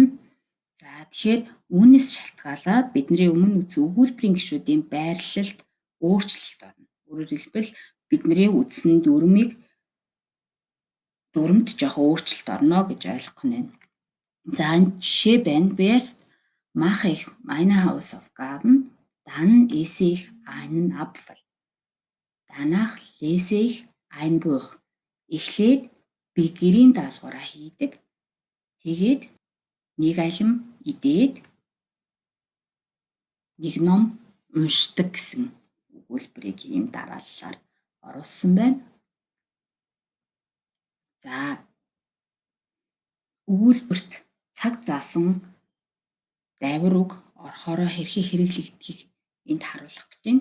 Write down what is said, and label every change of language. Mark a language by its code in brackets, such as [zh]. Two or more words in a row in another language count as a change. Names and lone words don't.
[mn] За тэгэхээр үүнээс шалтгаалаад бидний өмнө үзсэн өгүүлбэрийн гишүүдийн байрлалд өөрчлөлт орно. Өөрөөр хэлбэл бидний үзсэн дүрмд жоохон өөрчлөлт орно гэж ойлгох нь байна. За энэ жишээ байна. [de] Zuerst mache ich meine Hausaufgaben, dann esse ich einen Apfel. Danach lese ich ein Buch. [mn] Эхлээд би гэрийн даалгавраа хийдэг. Тэгээд нэг алим идээд нэг ном уншдаг гэсэн өгүүлбэрийг ийм дарааллаар оруулсан байна. За өгүүлбэрт цаг заасан дайвар үг орохороо хэрхэн хэрэглэгдхийг энд харуулах гэж байна.